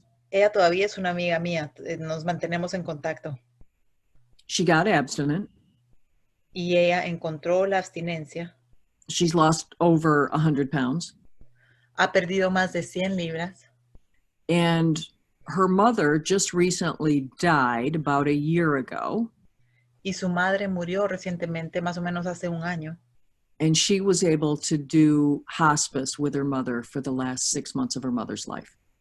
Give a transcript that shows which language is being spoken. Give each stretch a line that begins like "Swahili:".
Spanish: ella todavía es una amiga mía. Nos mantenemos en contacto.
English: She got abstinent.
Spanish: Y ella encontró la abstinencia.
English: She's lost over 100 pounds.
Spanish: Ha perdido más de 100 libras.
English: And her mother just recently died about a year ago.
Spanish: Y su madre murió recientemente, más o menos hace un año.
English: And she was able to do hospice with her mother for the last 6 months of her mother's life.